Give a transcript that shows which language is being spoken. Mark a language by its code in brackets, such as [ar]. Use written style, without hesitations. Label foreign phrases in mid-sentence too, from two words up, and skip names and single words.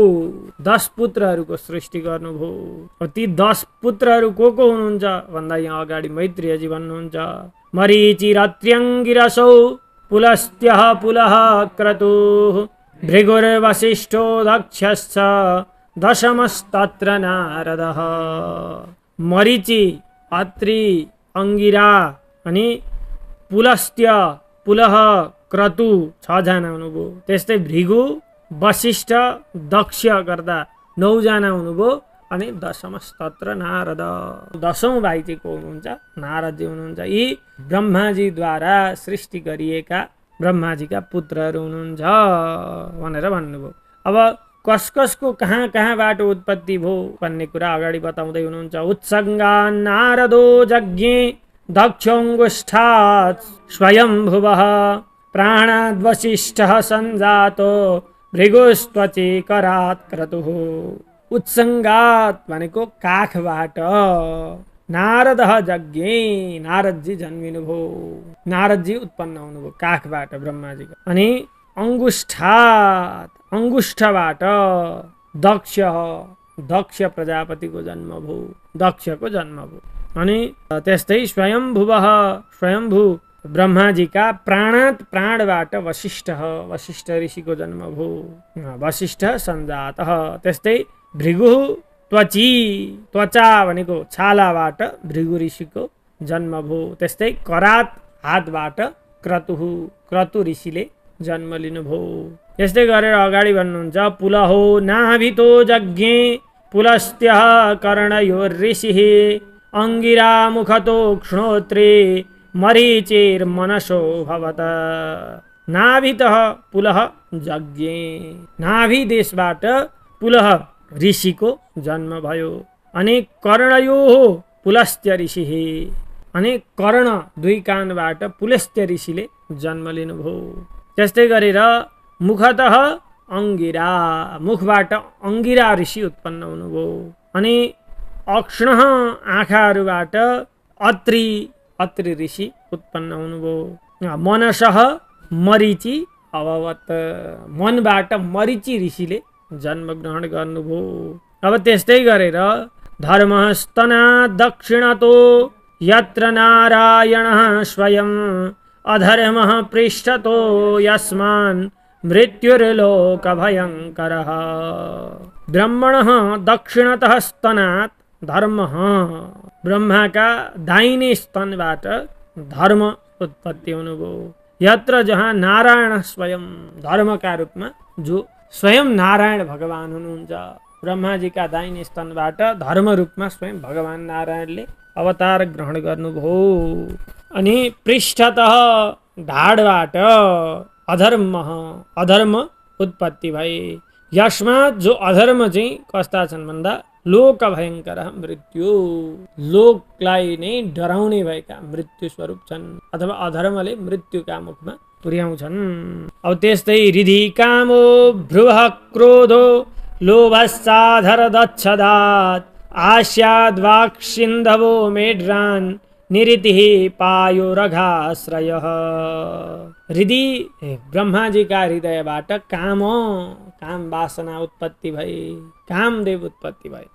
[ne] 10 पुत्रहरूको सृष्टि गर्नुभयो। ती 10 पुत्रहरू को हुनुहुन्छ भन्दा यहाँ अगाडि मैत्रेयजी भन्नुहुन्छ, [sa] मरीचिरत्र्यङ्गिरसौ पुलस्त्यः पुलः क्रतुः भृगुर्वसिष्ठो दक्षश्च दशमस्तत्र नारदः। [ne] मरीचि अत्रि, अंगिरा अनि पुलस्त्य, पुलह, क्रतु 6 जना हुनुभयो। त्यस्तै भृगु, वशिष्ठ, दक्ष गर्दा 9 जना हुनुभयो। अनि [sa] दशमस्तत्र नारद, [ne] 10औं भाइ चाहिँ को हुनुहुन्छ? नारदजी हुनुहुन्छ। यी ब्रह्माजीद्वारा सृष्टि गरिएका ब्रह्माजीका पुत्रहरू हुनुहुन्छ भनेर भन्नुभयो। अब कसको कहाँबाट उत्पत्ति भयो भन्ने कुरा अगाडि बताउँदै हुनुहुन्छ। [sa] उत्सङ्गान् नारदो यज्ञे दक्षोऽङ्गुष्ठात् स्वयंभुवः प्राणाद्वसिष्ठः सञ्जातो भृगुस्त्वचि करात् क्रतुः। [ne] उत्सङ्गात् भनेको काखबाट, [sa] नारद यज्ञे, [ne] नारदजी जन्मिनुभयो, नारदजी उत्पन्न हुनुभयो काखबाट ब्रह्माजीको। अनि अंगुष्ठात्, अंगुष्ठबाट दक्ष, दक्ष प्रजापतिको जन्म भयो, दक्षको जन्म भयो। अनि त्यस्तै स्वयंभुवः, स्वयंभू ब्रह्माजीका प्राणात्, प्राणबाट वशिष्ठ, वशिष्ठ ऋषिको जन्म भयो, [sa] वशिष्ठ सञ्जातः। [ne] त्यस्तै भृगु त्वची, त्वचा भनेको छालाबाट भृगु ऋषिको जन्म भयो। त्यस्तै करात, हातबाट क्रतुः, क्रतु ऋषिले जन्म लिनुभयो। यस्तै गरेर अगाडि भन्नुहुन्छ। [sa] पुलहो नाभितो यज्ञे पुलस्त्यः कर्णयोर्ऋषिः अंगिरा मुखतो क्ष्णोत्रे मरीचिर्मनसो भवत। नाभितः पुलह यज्ञे, [ne] नाभि देशबाट पुलह ऋषिको जन्म भयो। [sa] अनि कर्णयोः पुलस्त्य ऋषिः, [ne] अनि कर्ण 2 कानबाट पुलस्त्य ऋषिले जन्म लिनुभयो। त्यस्तै गरेर मुखतः अंगिरा, मुखबाट अंगिरा ऋषि उत्पन्न हुनुभयो। अनि अक्ष्णः, आँखाहरूबाट अत्रि, अत्रि ऋषि उत्पन्न हुनुभयो। [sa] मनसः मरीचि अभवत्, [ne] मनबाट मरीचि ऋषिले जन्म ग्रहण गर्नुभयो। अब त्यस्तै गरेर [sa] धर्मस्तना दक्षिणतो यत्र नारायणः स्वयं अधर्मः पृष्ठतो यस्मान् मृत्युर्लोकभयङ्करः। ब्रह्मणः दक्षिणतः स्तनात् धर्मः, [ne] ब्रह्माका दाहिने स्तनबाट धर्म उत्पत्ति हुनुभयो। यत्र जहाँ नारायण स्वयं, धर्मका रूपमा जो स्वयं नारायण भगवान हुनुहुन्छ, ब्रह्माजीका दाहिने स्तनबाट धर्म रूपमा स्वयं भगवान नारायणले अवतार ग्रहण गर्नुभयो। अनि पृष्ठतः, ढाडबाट अधर्म, अधर्म उत्पत्ति भए। यसमात्, जो अधर्म चाहिँ कस्ता छन् भन्दा लोक भयङ्कर मृत्यु, लोकलाई नै डराउने भएका मृत्यु स्वरूप छन्, अथवा अधर्मले मृत्युका मुखमा पुर्याउँछन्। अब त्यस्तै [sa] हृदि कामो भ्रुवः क्रोधो लोभश्चाधर दच्छदात् आस्याद्वाक्सिन्धवो मेढ्रान् निरितिः पायो रघाश्रयः। हृदि, [ne] ब्रह्माजीका हृदयबाट काम, काम वासना उत्पत्ति भए, कामदेव उत्पत्ति भए।